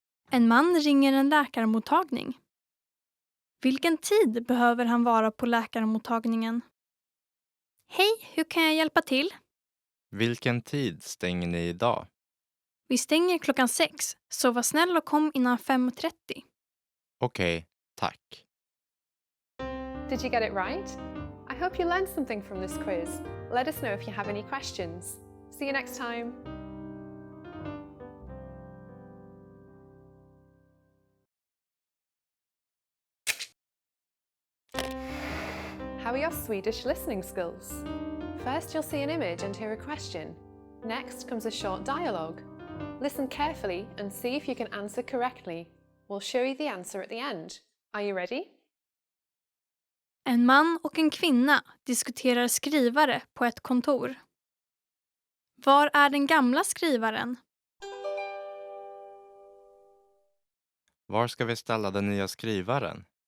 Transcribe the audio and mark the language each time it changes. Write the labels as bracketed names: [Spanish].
[Swedish] En man ringer en läkarmottagning. Vilken tid behöver han vara på läkarmottagningen? Hej, hur kan jag hjälpa till? Vilken tid stänger ni idag? Vi stänger klockan 6, så var snäll och kom innan 5:30. Okej, tack. [English] Did you get it right? I hope you learned something from this quiz. Let us know if you have any questions. See you next time. your Swedish listening skills? First, you'll see an image and hear a question. Next comes a short dialogue. Listen carefully and see if you can answer correctly. We'll show you the answer at the end. Are you ready? [Swedish] En man och en kvinna diskuterar skrivare på ett kontor. Var är den gamla skrivaren? Var ska vi ställa den nya skrivaren?